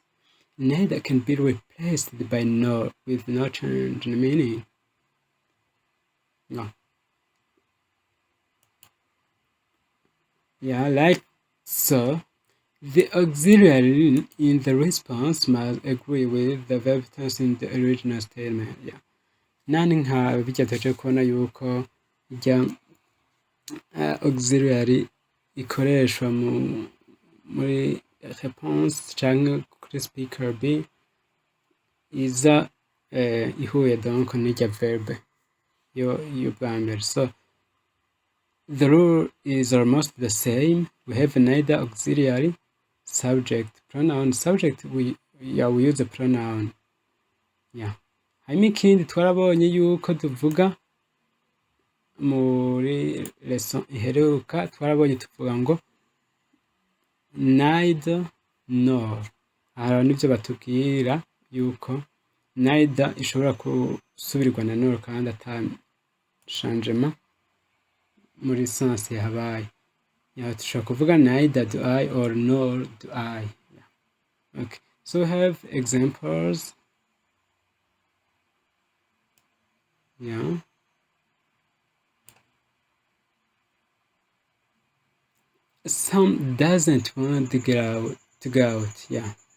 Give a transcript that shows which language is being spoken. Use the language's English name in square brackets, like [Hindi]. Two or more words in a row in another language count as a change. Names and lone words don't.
[English] Neither can be replaced by no with no change in meaning. Like so, the auxiliary in the response must agree with the verb tense in the original statement. [Rundi] Nani nka bijya tuje kubona yuko ijya auxiliary ikoreshwa muri response canke kuri [English] speaker B [Rundi] iza ihuye donc n'ijya verb yo bwa mbere. [English] So the rule is almost the same. We have neither auxiliary, subject, pronoun. Subject we use a pronoun. [Rundi] Hanyuma ikindi twarabonye yuko tuvuga muri lesson iheruka twarabonye tuvuga ngo [English] neither nor. [Rundi] Aha nivyo batubwira yuko neither ishobora gusubirwa na nor kandi ata changement muri sens yahabaye. Tushobora kuvuga [English] neither do I or nor do I. Okay, so we have examples. Sam doesn't want to go out.